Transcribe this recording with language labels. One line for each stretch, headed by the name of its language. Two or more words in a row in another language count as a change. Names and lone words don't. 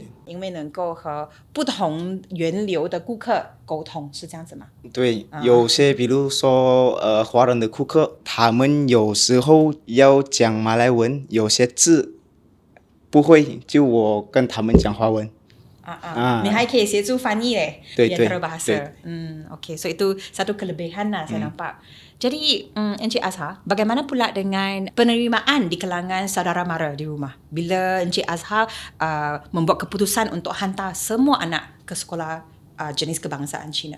Chinese: 因为能够和不同源流的顾客沟通，是这样子吗？对，有些比如说华人的顾客，他们有时候要讲马来文，有些字不会，就我跟他们讲华文。你还可以协助翻译嘞
Malay: di antara
Chinese: 对
Malay: bahasa. Okay, so itu satu kelebihan lah saya nampak. Jadi, Encik Azhar, bagaimana pula dengan penerimaan di kalangan saudara mara di rumah? Bila Encik Azhar membuat keputusan untuk hantar semua anak ke sekolah jenis kebangsaan Cina?